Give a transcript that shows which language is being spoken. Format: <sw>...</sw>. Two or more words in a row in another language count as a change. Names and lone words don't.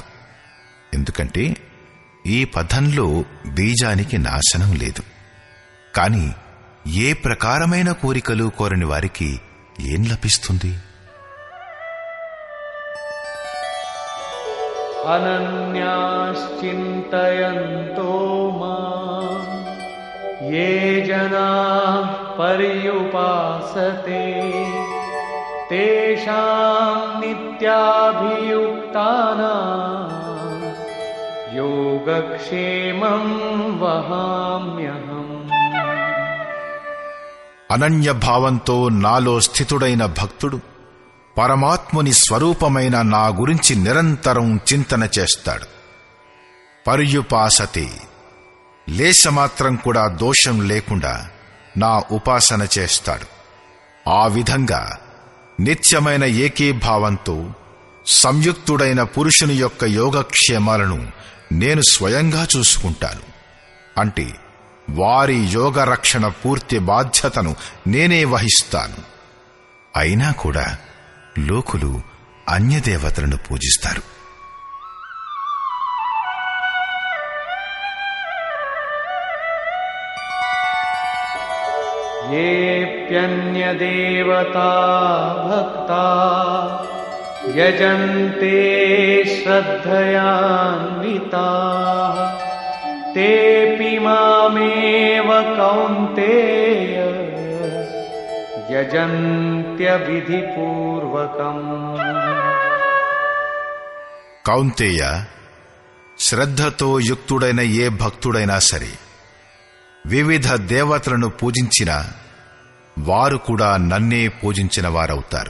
<te>ఎందుకంటే ఈ పథంలో బీజానికి నాశనం లేదు. కాని ఏ ప్రకారమైన కోరికలు కోరని వారికి ఏం లభిస్తుంది?</te> <sa>అనన్యాశ్చింతయంతో మాం ये जनाः पर्युपासते तेषां नित्याभियुक्तानां योगक्षेमं वहाम्यहम्.</sa> <te>అనన్య భావంతో నాలో స్థితుడైన భక్తుడు పరమాత్ముని స్వరూపమైన నా గురించి నిరంతరం చింతన చేస్తాడు. పర్యుపాసతే లేశమాత్రం కూడా దోషం లేకుండా నా ఉపాసన చేస్తాడు. ఆ విధంగా నిత్యమైన ఏకీభావంతో సంయుక్తుడైన పురుషుని యొక్క యోగక్షేమాలను నేను స్వయంగా చూసుకుంటాను. అంటే వారి యోగ రక్షణ పూర్తి బాధ్యతను నేనే వహిస్తాను. అయినా కూడా లోకులు అన్యదేవతలను పూజిస్తారు.</te> <sa>येऽप्यन्यदेवता भक्ता यजन्ते श्रद्धयान्विताः तेऽपि मामेव कौन्तेय యజంత్యవిధిపూర్వకం.</sa> <te>కౌంతేయ, శ్రద్ధతో యుక్తుడైన ఏ భక్తుడైనా సరే వివిధ దేవతలను పూజించిన వారు కూడా నన్నే పూజించిన వారవుతారు.</te>